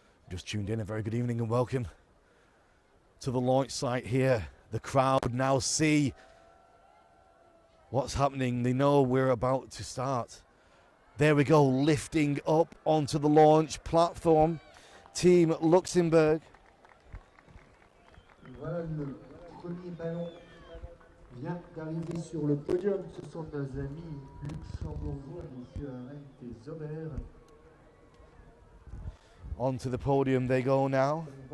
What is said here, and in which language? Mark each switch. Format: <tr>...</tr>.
<en>Just tuned in, a very good evening and welcome to the launch site here. The crowd now see what's happening. They know we're about to start. There we go, lifting up onto the launch platform. Team Luxembourg.</en> <fr>Voilà, le premier ballon vient d'arriver sur le podium. Ce sont nos amis luxembourgeois, messieurs Arendt et Zomer.</fr> <en>Onto the podium they go now.</en>